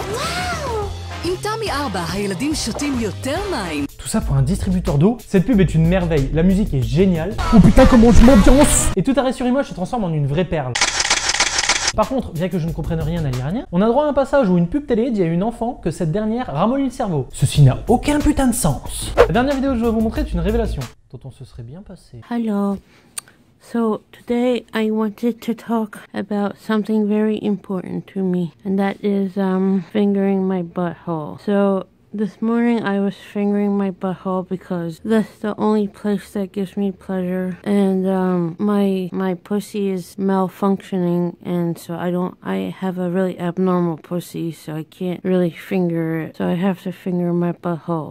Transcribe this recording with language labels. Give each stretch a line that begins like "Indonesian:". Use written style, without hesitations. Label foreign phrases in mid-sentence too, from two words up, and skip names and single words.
Hebrew: וואו! עם תמי 4, הילדים שותים יותר מים.
French: Tout ça pour un distributeur d'eau. Cette pub est une merveille, la musique est géniale. Oh putain, comment je m'ambiance! Et tout arrêt sur image se transforme en une vraie perle. Par contre, bien que je ne comprenne rien à l'iranien, on a droit à un passage où une pub télé dit à une enfant que cette dernière ramollit le cerveau. Ceci n'a aucun putain de sens. La dernière vidéo que je vais vous montrer est une révélation dont on se serait bien passé.
English: Hello. So today I wanted to talk about something very important to me, and that is fingering my butthole. So this morning I was fingering my butthole because that's the only place that gives me pleasure, and my pussy is malfunctioning, and so I have a really abnormal pussy, so I can't really finger it, so I have to finger my butthole.